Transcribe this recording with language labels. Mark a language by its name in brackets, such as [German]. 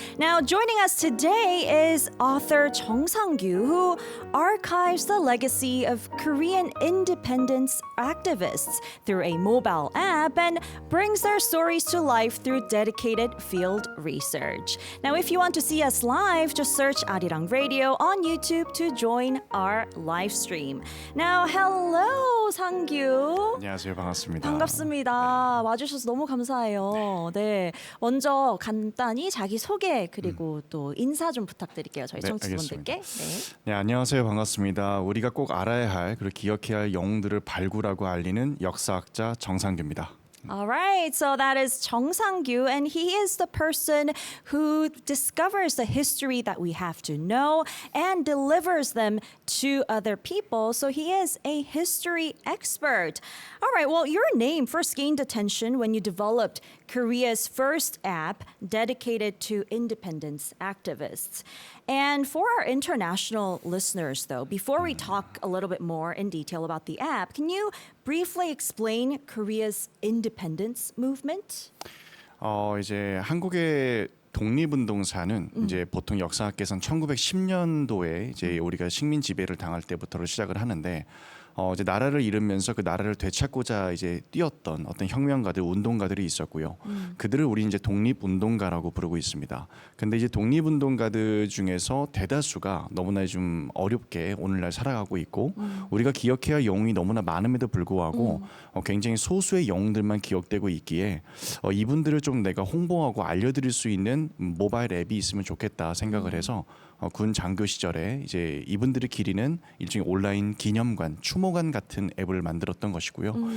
[English] Now, joining us today is author Chung Sang-gyu, who archives the legacy of Korean independence activists through a mobile app and brings their stories to life through dedicated field research. Now, if you want to see us live, just search Arirang Radio also on YouTube to join our live stream. Now, hello, 상규. [Korean] 안녕하세요. 반갑습니다. 반갑습니다. 와주셔서 너무 감사해요. 네, 먼저 간단히 자기 소개 그리고 또 인사 좀 부탁드릴게요. 저희 네, 청취자분들께. 네. 네, 안녕하세요. 반갑습니다. 우리가 꼭 알아야 할 그리고 기억해야 할 영웅들을 발굴하고 알리는 역사학자 정상규입니다. [English] All right, so that is Chung Sang-gyu, and he is the person who discovers the history that we have to know and delivers them to other people. So he is a history expert. All right, well, your name first gained attention when you developed Korea's first app dedicated to independence activists. And for our international listeners, though, before we talk a little bit more in detail about the app, can you briefly explain Korea's independence movement? [Korean] 이제 한국의 독립운동사는 이제 보통 역사학계에서는 1910년도에 이제 우리가 식민 지배를 당할 때부터를 시작을 하는데 이제 나라를 잃으면서 그 나라를 되찾고자 이제 뛰었던 어떤 혁명가들, 운동가들이 있었고요. 그들을 우리 이제 독립운동가라고 부르고 있습니다. 근데 이제 독립운동가들 중에서 대다수가 너무나 좀 어렵게 오늘날 살아가고 있고 우리가 기억해야 할 영웅이 너무나 많음에도 불구하고 굉장히 소수의 영웅들만 기억되고 있기에 이분들을 좀 내가 홍보하고 알려드릴 수 있는 모바일 앱이 있으면 좋겠다 생각을 해서 군 장교 시절에 이제 이분들을 기리는 일종의 온라인 기념관, 추모관 같은 앱을 만들었던 것이고요.